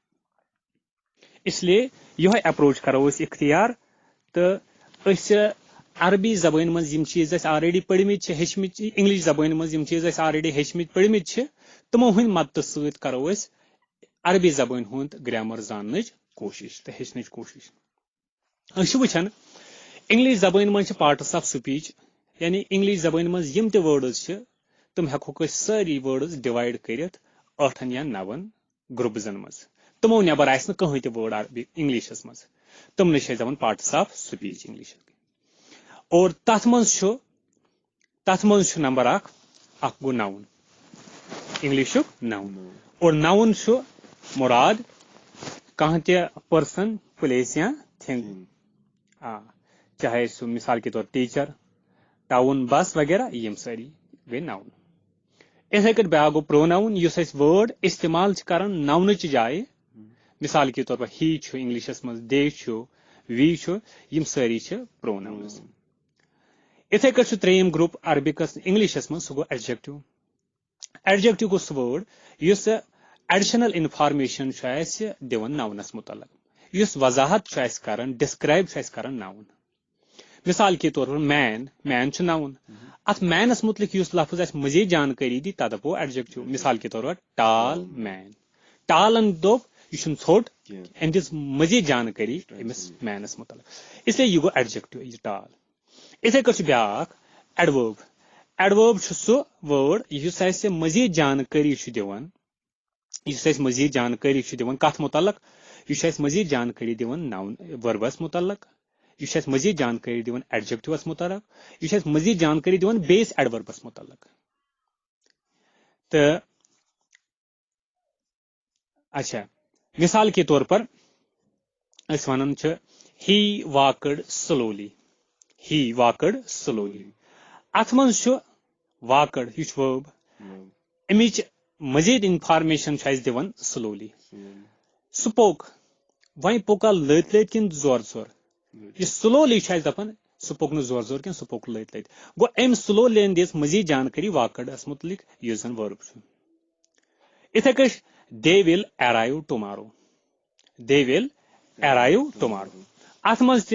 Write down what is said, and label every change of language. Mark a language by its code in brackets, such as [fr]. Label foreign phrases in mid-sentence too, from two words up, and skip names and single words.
[ks] اسلیے یِہوے اپروچ کرو أسۍ اختیار تہٕ أسۍ عربی زبٲنۍ منٛز یِم چیٖز اَسہِ آلریڈی پٔرمٕتۍ چھِ ہیٚچھمٕتۍ انگلش زبٲنۍ منٛز یِم چیٖز اَسہِ آلریڈی ہیٚچھمٕتۍ پٔرمٕتۍ چھِ تِمو ہٕنٛدۍ مدتہٕ سۭتۍ کرو أسۍ عربی زبٲنۍ ہُنٛد گرامر زاننٕچ کوٗشش تہٕ ہیٚچھنٕچ کوٗشش أسۍ چھِ وٕچھان انگلش زبٲنۍ منٛز چھِ [en] parts of speech [ks] یعنی انگلش زبٲنۍ منٛز یِم تہِ وٲڈٕز چھِ تِم ہٮ۪کوکھ أسۍ سٲری وٲڈٕز ڈِوایڈ کٔرِتھ 8 یا 9 گروپزن منٛز تِمو نٮ۪بر آسہِ نہٕ کٕہٕنۍ تہِ وٲڈ عربی انگلشس منٛز تِمنٕے چھِ أسۍ دپان [en] parts of speech [ks] انگلش اور تتھ منٛز چھُ نمبر اکھ گوٚو ناوُن انگلشُک ناوُن اور ناوُن چھُ مُراد کانٛہہ تہِ [en] person place or thing [ks] چاہے سُہ [ur] مثال کے طور [en] teacher town bus [ks] وغیرہ یِم سٲری گٔے ناوُن یِتھے کٔٹھۍ بیٛاکھ گوٚو پروناوُن یُس أسۍ وٲڈ استعمال چھِ کران ناونٕچہِ جایہِ [ur] مثال کے طور پر [ks] ہی چھُ انگلشس منٛز دے چھُ وی چھُ یِم سٲری چھِ پروناونٕز یِتھے کٔٹھۍ چھُ ترٛیٚیِم گروپ عربکس انگلشس منٛز سُہ گوٚو ایڈجکٹِو ایڈجکٹِو گوٚو سُہ وٲڈ یُس [en] additional information [ks] چھُ اَسہِ دِوان ناونس مُتعلق یُس وضاحت چھُ اَسہِ کران ڈسکرایب چھُ اَسہِ کران ناوُن [ur] مثال کے طور پر [ks] مین چھُ ناوُن اتھ مینس مُتعلق یُس لفظ اَسہِ مزیٖد جانکٲری دی تتھ دپو ایڈجکٹِو [ur] مثال کے طور پر [en] tall man [ks] ٹالن دوٚپ یہِ چھُنہٕ ژھوٚٹ أمۍ دِژ مزیٖد جانکٲری أمِس مینس مُتعلق اسلیے یہِ گوٚو ایڈجکٹِو یہِ ٹال یِتھے کٔٹھۍ چھُ بیٛاکھ ایڈوٲرب ایڈوٲرب چھُ سُہ وٲڈ یُس اَسہِ مزیٖد جانکٲری چھُ دِوان کتھ مُتعلق یہِ چھُ اَسہِ مزیٖد جانکٲری دِوان ناوُن ؤربس مُتعلق یہِ چھُ اَسہِ مزیٖد جانکٲری دِوان ایڈجکٹِوس مُتعلق یہِ چھُ اَسہِ مزیٖد جانکٲری دِوان بیٚیِس ایڈوَربس مُتعلق تہٕ اچھا [ur] مثال کے طور پر [ks] أسۍ وَنان چھِ [en] he walked slowly [ks] اتھ منٛز چھُ واکٕڈ یہِ چھُ وٲرب امِچ مزیٖد انفارمیشن چھُ اَسہِ دِوان [en] slowly spoke [ks] وۄنۍ پوکا لٔتۍ کِنہٕ زورٕ یہِ سلولی چھُ اَسہِ دپان سُہ پوٚک نہٕ زورٕ کینٛہہ سُہ پوٚک لٔتۍ گوٚو أمۍ سلولیَن دِژ مزیٖد جانکٲری واکڈس مُتعلق یُس زن ؤرب چھُ یِتھے کٔٹھۍ [en] they will arrive tomorrow [ks] اتھ